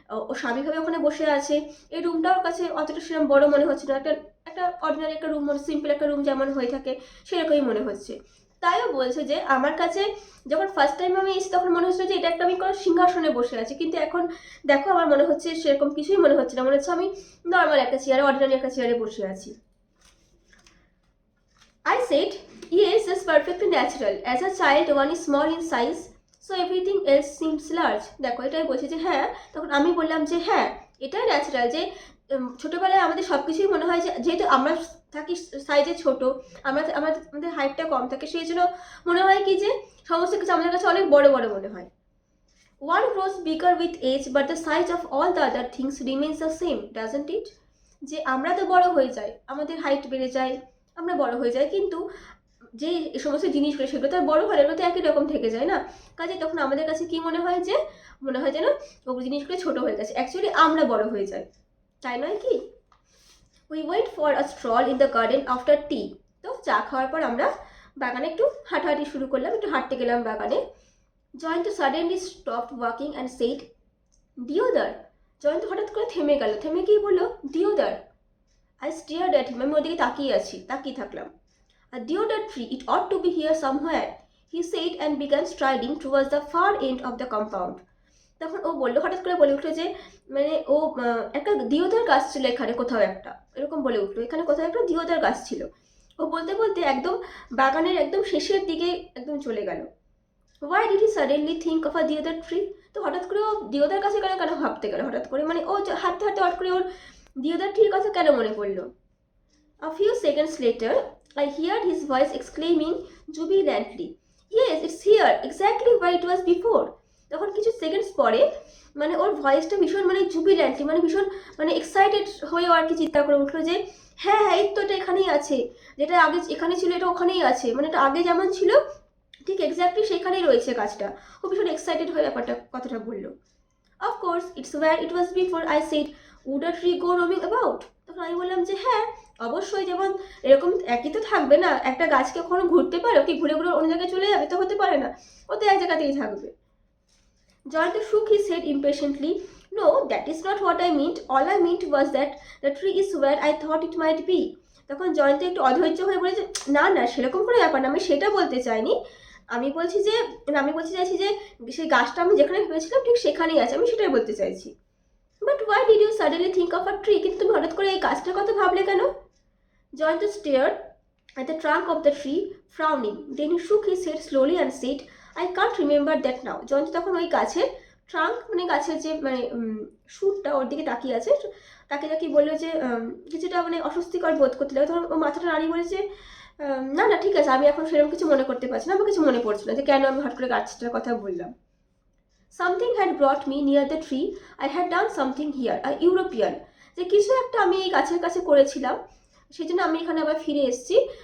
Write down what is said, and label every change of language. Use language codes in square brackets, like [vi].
[bn] ও স্বাভাবিকভাবে ওখানে বসে আছে। এই রুমটা ওর কাছে অতটা সেরকম বড় মনে হচ্ছে না, একটা একটা অর্ডিনারি একটা রুম, সিম্পল একটা রুম যেমন হয়ে থাকে সেরকমই মনে হচ্ছে। তাইও বলছে যে আমার কাছে যখন ফার্স্ট টাইম আমি এসেছি তখন মনে হচ্ছিল যে এটা একটা আমি কোনো সিংহাসনে বসে আছি, কিন্তু এখন দেখো আমার মনে হচ্ছে সেরকম কিছুই মনে হচ্ছে না, মনে হচ্ছে আমি নর্মাল একটা চেয়ারে, অর্ডিনারি একটা চেয়ারে বসে আছি। [en] I said, "Yes, that's perfectly natural. As a child, one is small in size, so everything else seems large." [bn] দেখো এটাই বলছে যে হ্যাঁ, তখন আমি বললাম যে হ্যাঁ, এটাই ন্যাচারাল যে ছোটোবেলায় আমাদের সব কিছুই মনে হয় যে যেহেতু আমরা থাকি সাইজে ছোট, আমাদের হাইটটা কম থাকে, সেই জন্য মনে হয় কি যে সমস্ত কিছু আমাদের কাছে অনেক বড় বড় মনে হয়। [en] One grows bigger with age, but the size of all the other things remains the same, doesn't it? [bn] যে আমরা তো বড় হয়ে যাই, আমাদের হাইট বেড়ে যায়, আমরা বড় হয়ে যাই, কিন্তু যে এই সমস্ত জিনিসগুলো সেগুলো তো আর বড় হয়, এগুলো তো একই রকম থেকে যায় না। কাজে তখন আমাদের কাছে কি মনে হয় যে যেন ওই জিনিসগুলো ছোট হয়ে গেছে, অ্যাকচুয়ালি আমরা বড় হয়ে যাই, তাই নয় কি? [en] We went for a stroll in the garden after tea. [bn] তো চা খাওয়ার পর আমরা বাগানে একটু হাঁটাহাঁটি শুরু করলাম, একটু হাঁটতে গেলাম বাগানে। [en] Jayanta suddenly stopped walking and said, "deodar." [bn] Jayanta হঠাৎ করে থেমে গেল, থেমে গিয়ে বললো, "ডিওদার?" [en] I stared at him, [bn] আমি ওদিকে তাকিয়ে থাকলাম। [en] "A deodar tree, it ought to be here somewhere," he said and began striding towards the far end of the compound. [bn] তখন ও বললো, হঠাৎ করে বলে উঠলো যে মানে ও একটা দিওদার গাছ ছিল এখানে কোথাও একটা, এরকম বলে উঠলো, এখানে কোথাও একটা দিওদার গাছ ছিল। ও বলতে বলতে একদম বাগানের একদম শেষের দিকে একদম চলে গেল। [en] Why did he suddenly think of a deodar tree? [bn] তো হঠাৎ করে ও দিওদার কাছে কেন কেন ভাবতে গেল হঠাৎ করে, মানে ও হাঁটতে হাঁটতে হঠাৎ করে ওর দিওদার ঠিক কথা কেন মনে পড়লো? [en] A few seconds later, I heard his voice exclaiming jubilantly, "Yes, it's here, exactly where it was before." [bn] তখন কিছু সেকেন্ডস পরে মানে ওর ভয়েসটা ভীষণ মানে জুবিল্যান্টলি, মানে ভীষণ মানে এক্সাইটেড হয়ে আর কি চিৎকার করে উঠলো যে হ্যাঁ হ্যাঁ এই তো এটা এখানেই আছে, যেটা আগে এখানে ছিল এটা ওখানেই আছে, মানে এটা আগে যেমন ছিল ঠিক এক্স্যাক্টলি সেখানেই রয়েছে গাছটা। ও ভীষণ এক্সাইটেড হয়ে কথাটা বললো। [en] Of course, it's where it was before, I said. Would a tree go roaming about? [bn] তখন আমি বললাম যে হ্যাঁ অবশ্যই, যেমন এরকম একই তো থাকবে না, একটা গাছকে কখনো ঘুরতে পারে, কি ঘুরে ঘুরে অন্য জায়গায় চলে যাবে? তো হতে পারে না, ও তো এক জায়গাতেই থাকবে। [en] Jayanto shook his head impatiently. No, that is not what I meant. All I meant was that the tree is where I thought it might be. [bn] তখন জয়ন্ত একটু অধৈর্য হয়ে বলে যে না না সেরকম কোনো ব্যাপার না, আমি সেটা বলতে চাইনি। আমি বলছি চাইছি যে সেই গাছটা আমি যেখানে ভেবেছিলাম ঠিক সেখানেই আছে, আমি সেটাই বলতে চাইছি। [en] But why did you suddenly think of a tree? [bn] কিন্তু তুমি হঠাৎ করে এই গাছটার কথা ভাবলে কেন? [en] Jayanta stared at the trunk of the tree, frowning. Then he shook his head slowly and said, I can't remember that now. [bn] Jayanta তখন ওই গাছের ট্রাঙ্ক মানে গাছের যে মানে শুটটা ওর দিকে তাকিয়ে আছে, তাকিয়ে বললো যে কিছুটা মানে অস্বস্তিকর বোধ করতে লাগে। তখন ও মাথাটা নাড়িয়ে বলেছে না না ঠিক আছে, আমি এখন সেরকম কিছু মনে করতে পারছি না, আমার কিছু মনে পড়ছে না যে কেন আমি হঠাৎ করে গাছটার কথা বললাম। [en] Something had brought me near the tree. I had done something here, a European. [bn] যে কিছু একটা আমি এই গাছের কাছে করেছিলাম, সেই জন্য আমি এখানে আবার ফিরে এসেছি।